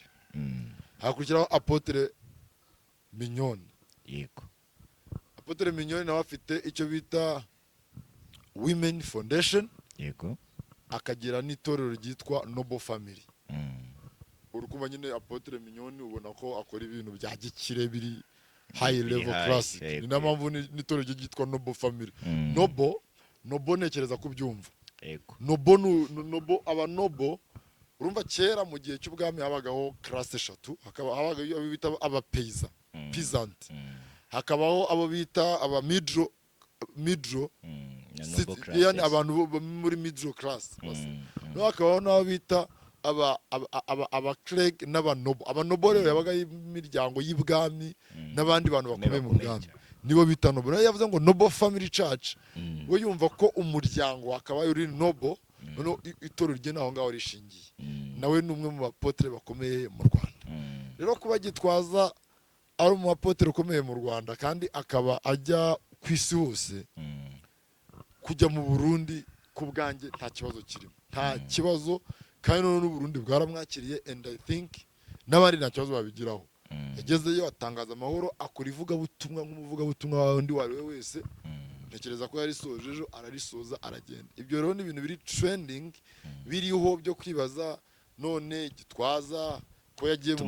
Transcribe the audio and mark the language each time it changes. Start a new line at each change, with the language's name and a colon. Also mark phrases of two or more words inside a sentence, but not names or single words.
Kinyarwanda: Hakurikiraho Apotre Mignone. Apotre Mignone nawe afite icyo bita Women Foundation. Akagira n'itorero ryitwa Noble Family. Urukuba nyine Apotre Mignone ubona ko akora ibintu bya gikire biri
English: high level class.
Kinyarwanda: Ni nampamvu n'itorero ryitwa Noble Family. Noble nekereza kubyumva. Noble aba Noble urumva kera mu gihe cy'ubwami habagaho class 3, habaga abo bita aba peasant, hakabaho abo bita aba middle yani abantu muri
English: middle class
Kinyarwanda: no hakabaho n'abo bita aba clerk n'abanobo. Abanobo rero yabaga imiryango y'ibwami n'abandi bantu bakomeye mu bwami nibo bita Noble. Rero yavuze ngo Noble Family Church we yumva ko umuryango akaba uri Noble, no itorero rye naho ngaho rishingiye. Nawe ni umwe mu bapotre bakomeye mu Rwanda. Rero kuba Gitwaza ari mu bapotre ukomeye mu Rwanda kandi akaba ajya ku isi hose, kujya mu Burundi ku bwanjye nta kibazo kirimo, nta kibazo. Kandi none n'Uburundi bwaramwakiriye
English: and I think
Kinyarwanda: n'abandi nta kibazo babigiraho. Yagezeyo atangaza amahoro, akora ivugabutumwa nk'umuvugabutumwa wundi wari we wese. Ntekereza ko yarisoje ejo ararisoza aragenda. Ibyo rero ni ibintu biri trending biriho byo kwibaza none Gitwaza ko yagiye mu